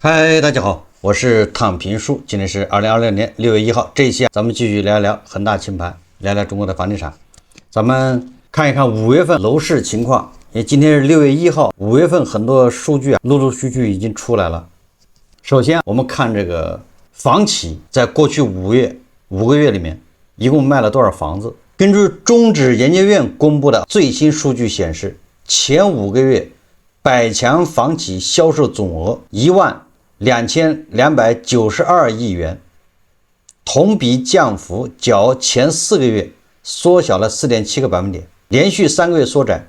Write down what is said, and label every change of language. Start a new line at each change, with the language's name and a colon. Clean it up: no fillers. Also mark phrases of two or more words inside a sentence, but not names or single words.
Chinese: 嗨，大家好，我是躺平叔，今天是2026年6月1号。这一期咱們繼續聊聊恆大清盤，聊聊中國的房地產。咱們看一看5 月份樓市情況。因為今天是6月1號，5月份很多數據陸陸續續已經出來了。首先，我們看這個房企在過去5個月裡面，一共賣了多少房子？根據中指研究院公布的最新數據顯示，前5個月百強房企銷售總額12292億元，同比降幅較前4個月縮小了4.7個百分點，連續3個月縮窄。